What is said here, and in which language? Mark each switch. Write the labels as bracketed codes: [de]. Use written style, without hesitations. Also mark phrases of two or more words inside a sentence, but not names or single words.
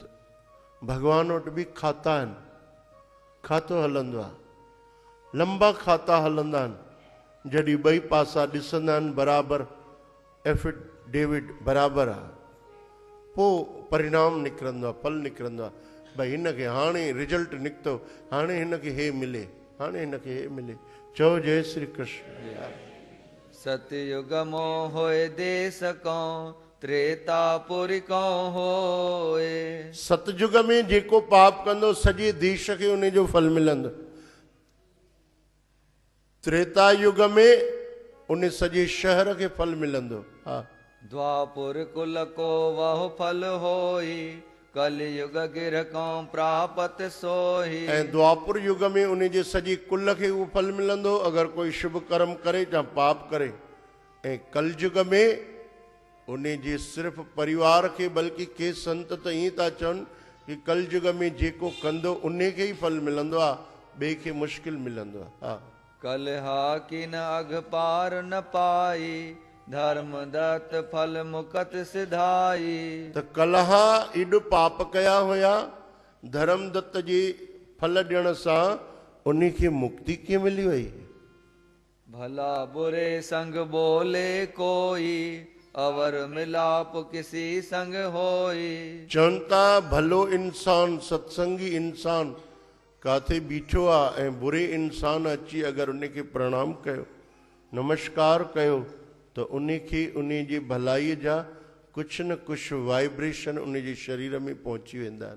[sd] भॻवान वटि बि खाता आहिनि, खातो हलंदो आहे, लंबा खाता हलंदा आहिनि। जॾहिं ॿई पासा ॾिसंदा आहिनि बराबरि, एफिडेविट बराबरि आहे, पोइ परिणाम निकिरंदो आहे, फल निकिरंदो आहे। भई हिनखे हाणे रिजल्ट निकितो, हाणे हिनखे हे मिले, हाणे हिनखे हे मिले। चओ जय श्री कृष्ण। [hi] सतयुग मोह होए देश को त्रेतापुर को होए। [sd] सतयुग में जेको पाप कंदो सॼे देश खे उन जो फल मिलंदो। त्रेता युग में उन सॼे शहर खे फल मिलंदो। हा, [hi] द्वापुर कुल को वह फल होई कलयुग गिर को प्रापत सोही। [sd] ऐं द्वापुर युग में उन जे सॼे कुल खे उहो फल मिलंदो अगरि कोई शुभ कर्म करे या पाप करे। ऐं कलयुग में उन जे सिर्फ़ परिवार खे, बल्कि के संत त ईअं था चवनि कि कलयुग में जेको कंदो उन खे ई फल मिलंदो आहे, ॿिए खे मुश्किल मिलंदो आहे। हा, [hi] कलहा की न अघ पार न पाई धर्म दत्त फल मुकत सिधाई। [sd] त कलहा एॾो पाप कया हुया, धर्म दत्त जे फल ॾियण सां उन खे मुक्ति कीअं मिली वई। [hi] भला बुरे संग बोले कोई अवर मिलाप किसी संग होई। [sd] चवनि था भलो इंसान, सत्संगी इंसान काथे बीठो आहे ऐं बुरे इंसान अची अगरि उन खे प्रणाम कयो, नमस्कार कयो, त उन खे उन जी भलाईअ जा कुझु न कुझु वाइब्रेशन उन जे शरीर में पहुची वेंदा आहिनि।